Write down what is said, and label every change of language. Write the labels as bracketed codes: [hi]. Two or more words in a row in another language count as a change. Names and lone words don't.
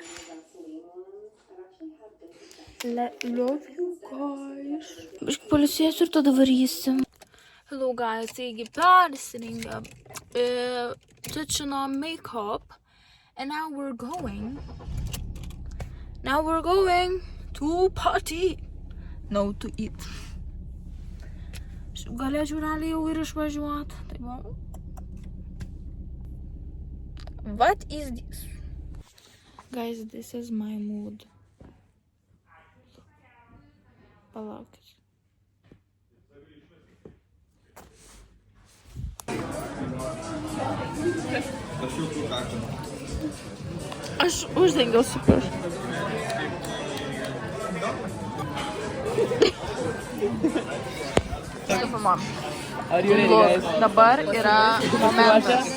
[en] love you guys. [lt] Biškai palisėsiu ir tada varysim. [en] Hello guys, [lt] taigi persirengę, tučinom [en] make-up, and now we're going to party, no to eat. [lt] Galėčiau realiai jau ir išvažiuoti, tai va. [en] What is this? Guys, this is my mood. [lt] Palaukit. Aš uždengiau super. Dabar yra momentas.